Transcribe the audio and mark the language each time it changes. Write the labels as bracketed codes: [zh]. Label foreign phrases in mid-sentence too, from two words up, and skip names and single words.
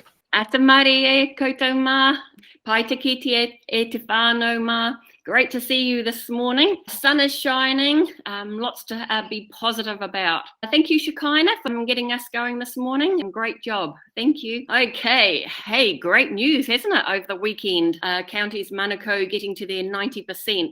[mi] Ata mari e koutou mā, pai te kiti e te whānau mā. [en] Great to see you this morning. The sun is shining, lots to be positive about. Thank you, Shekinah, for getting us going this morning, and great job. Thank you. Okay, hey, great news, hasn't it, over the weekend? Counties Manukau getting to their 90%.